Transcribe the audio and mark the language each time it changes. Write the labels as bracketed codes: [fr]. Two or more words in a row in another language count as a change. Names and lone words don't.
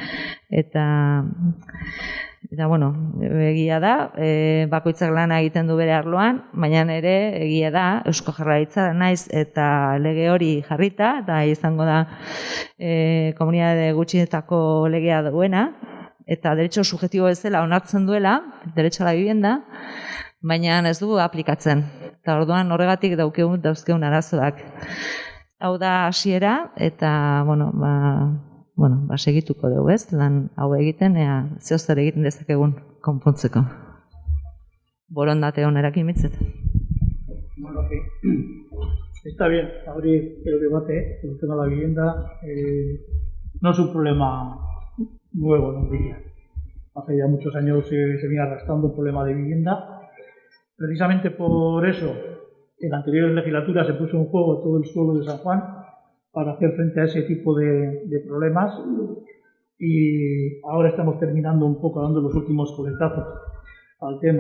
[eu] Eta bueno, egia da, bakoitzak lana egiten du bere arloan, baina ere egia da, Eusko Jaurlaritza naiz eta lege hori jarrita, eta izango da komunitate gutxietako legea duena, eta [es] derecho subjetibo [eu] bezala onartzen duela, [es] derecho a la vivienda, [eu] baina ez dugu aplikatzen. Eta orduan horregatik dauzkegun arazoak. Hau da hasiera, eta segituko dugu, ez? Lan hau egiten, zeozer egiten dezakegun konpontzeko. Borondate honerakin mitzet. [es] Bueno, ok. Está bien, abrir el debate sobre el tema de la vivienda. No es un problema nuevo, no diría. Hace ya muchos años se viene arrastrando un problema de vivienda. Precisamente por eso, en la anterior legislatura se puso en juego todo el suelo de San Juan para hacer frente a ese tipo de problemas, y ahora estamos terminando un poco dando los últimos coletazos al tema.